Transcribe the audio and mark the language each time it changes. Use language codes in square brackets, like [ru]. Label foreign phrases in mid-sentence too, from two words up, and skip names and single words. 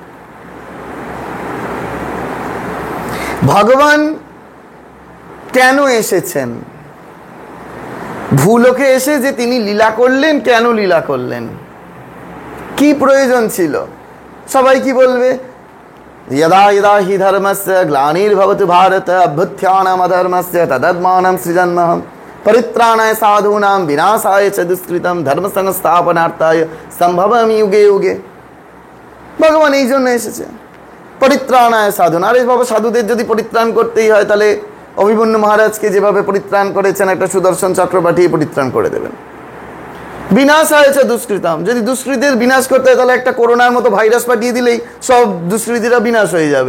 [bn] ভগবান কেন এসেছেন? ভূলোকে এসে যে তিনি লীলা করলেন, কেন লীলা করলেন, কি প্রয়োজন ছিল? সবাই কি বলবে? [sa] यदा यदा हि धर्मस्य ग्लानिर्भवति भारत अभ्युत्थानम् अधर्मस्य तदात्मानं सृजन्महं परित्राणाय साधूनां विनाशाय च दुष्कृतं धर्म संस्थापनार्थाय संभवामि युगे युगे। [bn] ভগবান এই জন্য এসেছে, [sa] পরিত্রাণায় সাধুন। [bn] আরে বাবা, সাধুদের যদি পরিত্রাণ করতেই হয় তাহলে অভিমন্যু মহারাজকে যেভাবে পরিত্রাণ করেছেন, একটা সুদর্শন চক্র পাঠিয়ে পরিত্রাণ করে দেবেন। বিনাশ হয়েছে দুষ্কৃতম, যদি দুষ্কৃতির বিনাশ করতে হয় তাহলে একটা করোনার মতো ভাইরাস পাঠিয়ে দিলেই সব দুষ্কৃতিরা বিনাশ হয়ে যাবে।